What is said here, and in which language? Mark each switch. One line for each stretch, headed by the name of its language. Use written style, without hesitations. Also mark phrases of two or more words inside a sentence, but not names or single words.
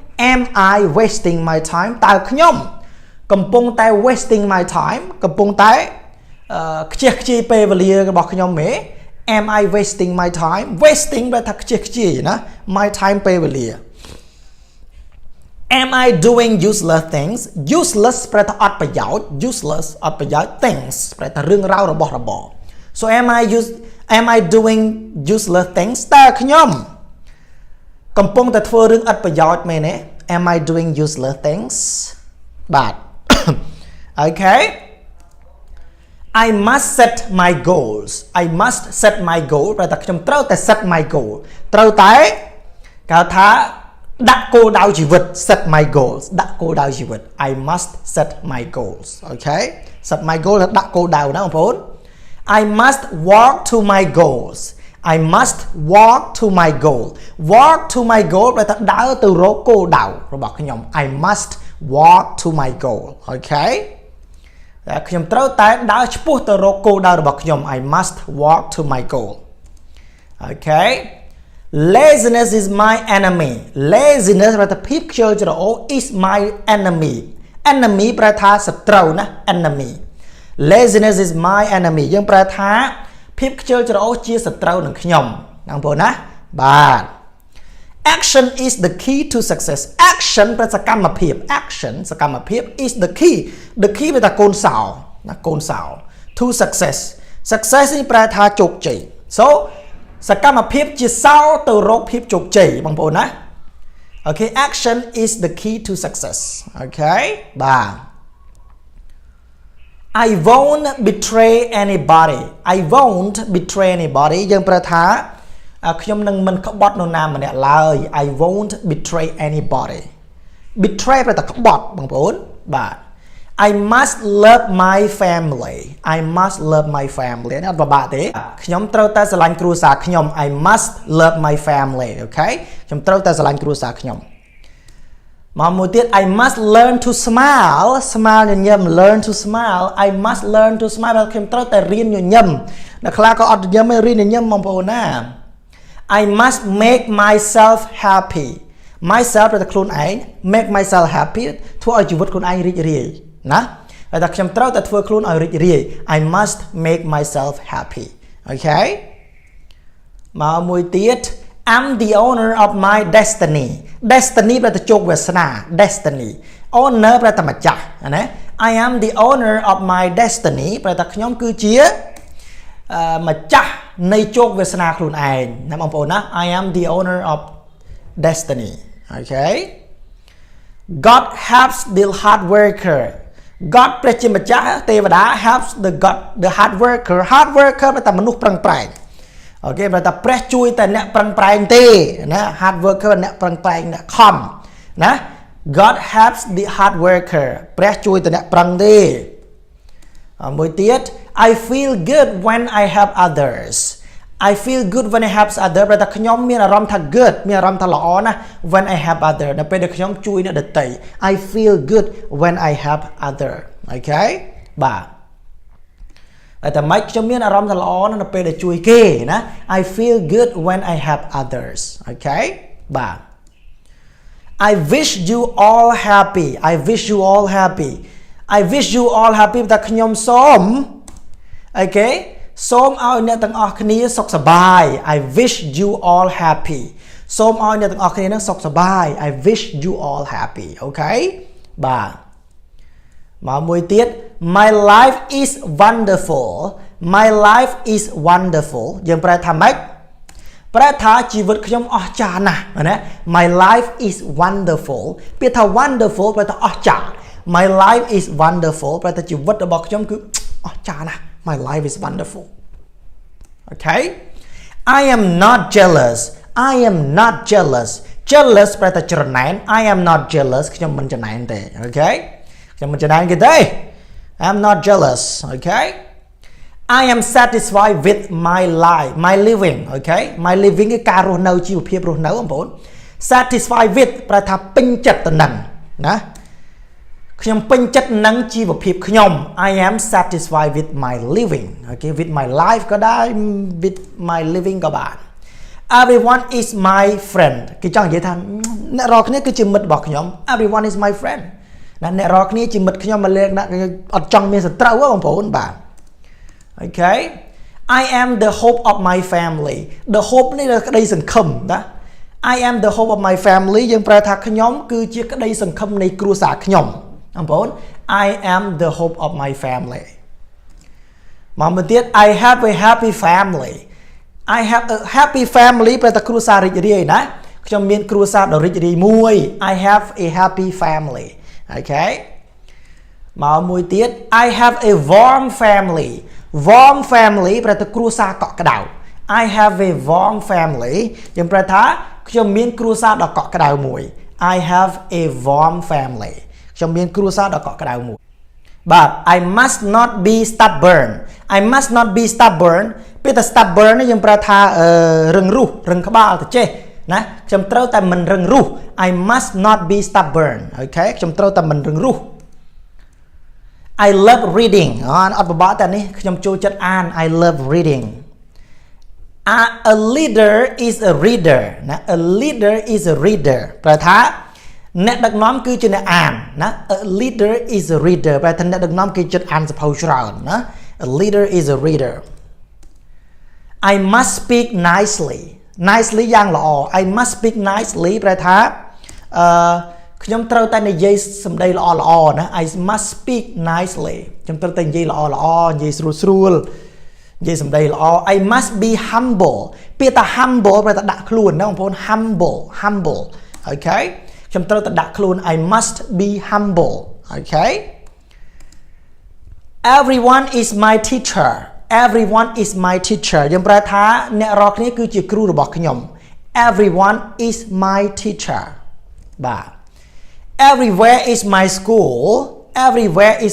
Khmer: តើខ្ញុំកំពុងតែ
English: wasting my time
Khmer: កំពុងតែខ្ជះខ្ជាយពេលវេលារបស់ខ្ញុំ
English: ទេ Am I wasting my time wasting
Khmer: បែរថាខ្ជះខ្ជាយណា
English: my time ពេលវេលា am I doing useless things useless
Khmer: ប្រែថាអត់ប្រយោជន៍
English: useless
Khmer: អត់ប្រយោជន៍
English: things
Khmer: ប្រែថារឿងរ៉ាវរបស់របរ
English: so am I doing useless things
Khmer: តើខ្ញុំកំពុងតែធ្វើរឿងអត់ប្រយោជន៍មែនទេ
English: am I doing useless things បាទ okay I must set my goals I must set my goal
Khmer: ប្រែថាខ្ញុំត្រូវតែ
English: set my goal
Khmer: ត្រូវតែគេថាដាក់គោលដៅជីវិត
English: set my goals
Khmer: ដាក់គោលដៅជីវិត
English: I must set my goals okay set my goal
Khmer: ដាក់គោលដៅណាបងប្អូ
English: ន I must walk to my goals I must walk to my goal walk to my goal
Khmer: ប្រែថាដើរទៅរកគោលដៅរបស់ខ្ញុំ
English: I must walk to my goal okay
Khmer: តែខ្ញុំត្រូវ តែដើរឆ្ពោះទៅរកគោលដៅរបស់ខ្ញុំ
English: I must walk to my goal okay laziness is my enemy laziness
Khmer: ប្រែថាភាពខ្ជិលច្រអូស
English: is my enemy enemy
Khmer: ប្រែថាសត្រូវណា
English: enemy laziness is my enemy
Khmer: យើងប្រែថាភាពខ្ជិលច្រអូ សជាសត្រូវនឹងខ្ញុំបងប្អូនណាបាទ
English: action is the key to success action
Khmer: ប្រែសកម្មភាព
English: action សកម្មភាព is the key
Khmer: ប្រែថាកូនសោណាកូនសោ
English: to success success
Khmer: នេះប្រែថាជោគជ័យ
English: so
Khmer: សកម្មភាពជាសោទៅរកភាពជោគជ័យបងប្អូនណា
English: okay action is the key to success okay បាទ I won't betray anybody I won't betray anybody
Khmer: យើងប្រែថាខ្ញុំនឹងមិនក្បត់នរណាម្នាក់ឡើយ
English: I won't betray anybody betray
Khmer: ប្រែថាក្បត់បងប្អូនបាទ
English: I must love my family I must love my family
Khmer: នេះអត់ពិបាកទេខ្ញុំ ត្រូវតែស្រឡាញ់គ្រួសារខ្ញុំ
English: I must love my family okay
Khmer: ខ្ញុំត្រូវតែស្រឡាញ់គ្រួសារខ្ញុំមកមួយទៀត
English: I must learn to smile smile ញញឹម learn to smile I must learn to smile
Khmer: ខ្ញុំត្រូវតែរៀនញញឹមអ្នកខ្លះក៏អត់ញញឹមទេរៀនញញឹមបងប្អូនណា
English: I must make myself happy myself
Khmer: ប្រែថាខ្លួនឯង
English: make myself happy
Khmer: ធ្វើឲ្យជីវិតខ្លួនឯងរីករាយណាតែថាខ្ញុំត្រូវតែ ធ្វើខ្លួនឲ្យរីករាយ
English: I must make myself happy okay
Khmer: មកមួយទៀត
English: I'm the owner of my destiny destiny
Khmer: ប្រែថាជោគវាសនា
English: destiny owner
Khmer: ប្រែថាម្ចាស់ណា
English: I am the owner of my destiny
Khmer: ប្រែថាខ្ញុំគឺជាម្ចាស់នៃជោគវាសនាខ្លួនឯងណាបងប្អូនណា
English: I am the owner of destiny okay God helps the hard worker God
Khmer: ព្រះជាម្ចាស់ទេវតា
English: helps the hard worker
Khmer: ប្រែថាមនុស្សប្រឹងប្រែងអូខេប្រែថាព្រះជួយតែអ្នក ប្រឹងប្រែងទេណា
English: hard worker
Khmer: អ្នកប្រឹងប្រែងអ្នកខំណា
English: God helps the hard worker
Khmer: ព្រះជួយតែអ្នកប្រឹងទេ មួយទៀត
English: I feel good when I help others I feel good when I help others
Khmer: ប្រែថាខ្ញុំមានអារម្មណ៍ថា
English: good
Khmer: មានអារម្មណ៍ថាល្អណាស់
English: when I help others
Khmer: នៅពេលដែលខ្ញុំជួយអ្នកដទៃ
English: I feel good when I help others okay
Khmer: បាទតែម៉េចខ្ញុំមានអារម្មណ៍ថាល្អណាស់នៅពេលដែលជួយគេណា
English: I feel good when I help others okay បាទ I wish you all happy I wish you all happy I wish you all happy
Khmer: តែខ្ញុំសូមអូខេសូមឲ្យអ្នកទាំងអស់គ្នាសុខសប្បាយ
English: I wish you all happy
Khmer: សូមឲ្យអ្នកទាំងអស់គ្នានឹងសុខសប្បាយ
English: I wish you all happy okay
Khmer: បាទមកមួយទៀត
English: My life is wonderful My life is wonderful
Khmer: យើងប្រែថាម៉េចប្រែថាជីវិតខ្ញុំអស្ចារ្យណាស់ណា
English: My life is wonderful
Khmer: ពាក្យថា
English: wonderful
Khmer: ប្រែថាអស្ចារ្យ
English: My life is wonderful
Khmer: ប្រែថាជីវិតរបស់ខ្ញុំគឺអស្ចារ្យណាស់
English: My life is wonderful okay I am not jealous I am not jealous jealous
Khmer: ប្រែថាច្រណែន
English: I am not jealous
Khmer: ខ្ញុំមិនច្រណែនទេ
English: okay
Khmer: ខ្ញុំមិនច្រណែនគេទេ
English: I am not jealous okay I am satisfied with my life my living okay my living
Khmer: គឺការរស់នៅជីវភាពរស់នៅបងប្អូន
English: satisfied with
Khmer: ប្រែថាពេញចិត្ត ទៅនឹងណាខ្ញុំពេញចិត្តនឹងជីវភាពខ្ញុំ
English: I am satisfied with my living okay with my life
Khmer: ក៏ដែរ
English: with my living
Khmer: ក៏បាន
English: everyone is my friend
Khmer: គេចង់និយាយថាអ្នករាល់គ្នាគឺជាមិត្តរបស់ខ្ញុំ
English: everyone is my friend
Khmer: អ្នករាល់គ្នាជាមិត្តខ្ញុំមកលេងអត់ចង់មានសត្រូវបងប្អូនបាទ
English: okay I am the hope of my family the hope
Khmer: នេះគឺក្តីសង្ឃឹមណា
English: I am the hope of my family
Khmer: យើងប្រើថាខ្ញុំគឺជាក្តីសង្ឃឹមនៃគ្រួសារខ្ញុំបងប្អូន
English: I am the hope of my family
Khmer: មកមួយទៀត
English: I have a happy family I have a happy family
Khmer: ប្រែថាគ្រួសាររីករាយណាខ្ញុំមានគ្រួសារដ៏រីករាយមួយ
English: I have a happy family okay
Khmer: មកមួយទៀត
English: I have a warm family warm
Khmer: family ប្រែថាគ្រួសារកក់ក្ដៅ
English: I have a warm family
Khmer: យើងប្រែថាខ្ញុំមានគ្រួសារដ៏កក់ក្ដៅមួយ I
English: have a warm family
Khmer: ខ្ញុំមានគ្រួសារដ៏កក់ក្ដៅមួយបាទ
English: I must not be stubborn I must not be stubborn
Khmer: ពេលតែ
English: stubborn
Khmer: នេះយើងប្រើថារឹងរូសរឹងក្បាលទៅចេះណាខ្ញុំត្រូវតែមិនរឹងរូស
English: I must not be stubborn
Khmer: អូខេខ្ញុំត្រូវតែមិនរឹងរូស
English: I love reading
Khmer: អត់បបតែនេះខ្ញុំចូលចិត្តអាន
English: I love reading a leader is a reader ណា a leader is a reader
Khmer: ប្រែថាអ្នកដឹកនាំគឺជាអ្នកអានណា
English: a leader is a reader
Khmer: ប្រែថាអ្នកដឹកនាំគេចិត្តអានសភៅច្រើនណា
English: a leader is a reader I must speak nicely nicely
Khmer: យ៉ាងល្អ
English: I must speak nicely
Khmer: ប្រែថាខ្ញុំត្រូវតែនិយាយសម្ដីល្អៗណា
English: I must speak nicely
Khmer: ខ្ញុំត្រូវតែនិយាយល្អៗនិយាយស្រួលនិយាយសម្ដីល្អ
English: I must be humble
Khmer: ពាក្យថា
English: humble
Khmer: ប្រែថាដាក់ខ្លួនណាបងប្អូន
English: humble okay
Khmer: ខ្ញុំត្រូវតែដាក់ខ្លួន
English: I must be humble okay everyone is my teacher everyone is my teacher
Khmer: យើងប្រែថាអ្នករាល់គ្នាគឺជាគ្រូរបស់ខ្ញុំ
English: everyone is my teacher បាទ everywhere is my school everywhere is